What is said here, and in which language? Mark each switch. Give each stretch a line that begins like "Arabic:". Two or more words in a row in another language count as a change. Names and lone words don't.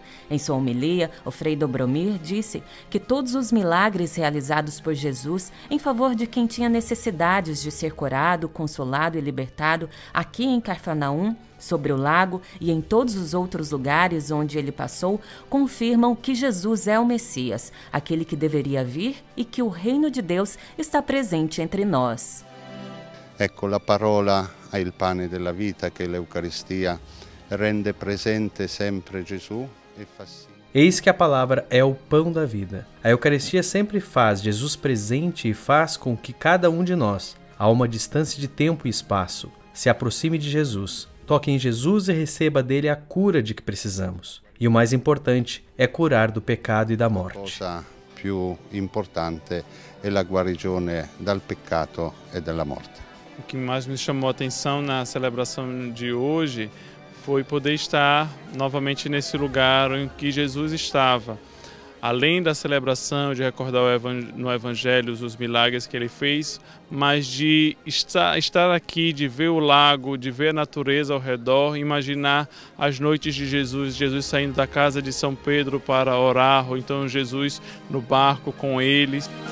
Portuguese: Em sua homilia, o Frei Dobromir disse que todos os milagres realizados por Jesus em favor de quem tinha necessidades de ser curado, consolado e libertado aqui em Cafarnaum sobre o lago e em todos os outros lugares onde ele passou, confirmam que Jesus é o Messias, aquele que deveria vir e que o reino de Deus está presente entre nós.
Italian: Ecco, la parola è il pane della vita, che l'Eucaristia rende presente sempre Gesù e fa sì.
Portuguese: Eis que a palavra é o pão da vida. A Eucaristia sempre faz Jesus presente e faz com que cada um de nós, a uma distância de tempo e espaço, se aproxime de Jesus, toque em Jesus e receba dele a cura de que precisamos. E o mais importante é curar do pecado e da morte.
Italian: A cosa più importante è la guarigione dal peccato e dalla morte.
Portuguese: O que mais me chamou a atenção na celebração de hoje foi poder estar novamente nesse lugar em que Jesus estava. Além da celebração, de recordar no Evangelho os milagres que ele fez, mas de estar aqui, de ver o lago, de ver a natureza ao redor, imaginar as noites de Jesus saindo da casa de São Pedro para orar, ou então Jesus no barco com eles.